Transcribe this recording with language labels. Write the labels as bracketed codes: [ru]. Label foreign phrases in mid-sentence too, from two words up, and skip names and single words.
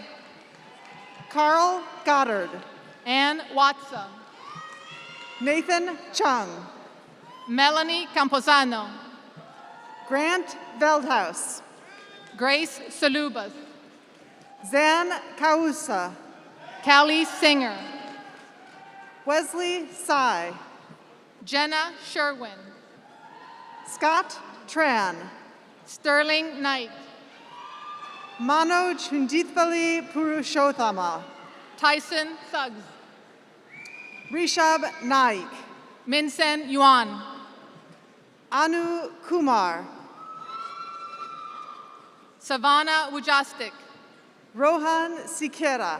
[en] Carl Goddard. Ann Watsa. Nathan Chung. Melanie Camposano. Grant Veldhaus. Grace Salubas. Zan Kausa. Callie Singer. Wesley Tsai. Jenna Sherwin. Scott Tran. Sterling Knight. Manoj Hundithvali Purushothama. Tyson Suggs. Rishab Naik. Minsen Yuan. Anu Kumar. Savannah Wujastik. Rohan Sikera.